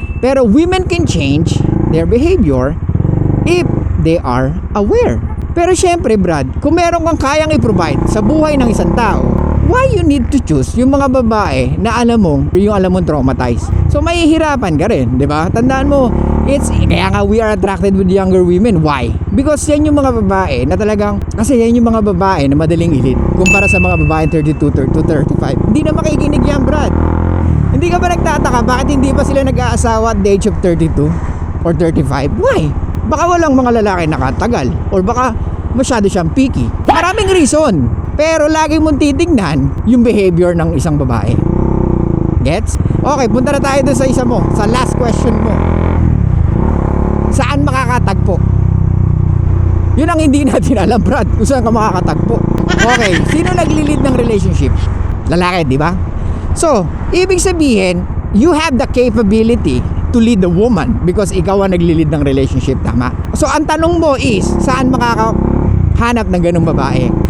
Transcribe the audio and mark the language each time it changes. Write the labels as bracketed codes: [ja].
[en] Pero women can change their behavior if they are aware. [tl] Pero syempre, Brad, kung meron kang kayang i-provide sa buhay ng isang tao, [en] why you need to choose [tl] yung mga babae na alam mong traumatized? So mahihirapan ka rin, 'di ba? Tandaan mo, kaya nga [en] we are attracted with younger women. Why? [tl] Because yan yung mga babae na talagang, kasi yan yung mga babae na madaling ilit kumpara sa mga babae 32 to 35. Hindi na makikinig yan, Brad. Hindi ka ba nagtataka bakit hindi pa sila nag-aasawa [en] at the age of 32 or 35? Why? [tl] Baka walang mga lalaki nakatagal, or baka masyado siyang picky. Maraming reason. Pero lagi mong titignan yung behavior ng isang babae. Gets? Okay, punta na tayo doon sa isa mo, sa last question mo. Saan makakatagpo? Yun ang hindi natin alam, Brad, kung saan ka makakatagpo. Okay, sino nagli-lead ng relationship? Lalaki, di ba? So, ibig sabihin, [en] you have the capability to lead the woman because [tl] ikaw ang nagli-lead ng relationship, tama? So, ang tanong mo is, saan makakahanap ng ganung babae?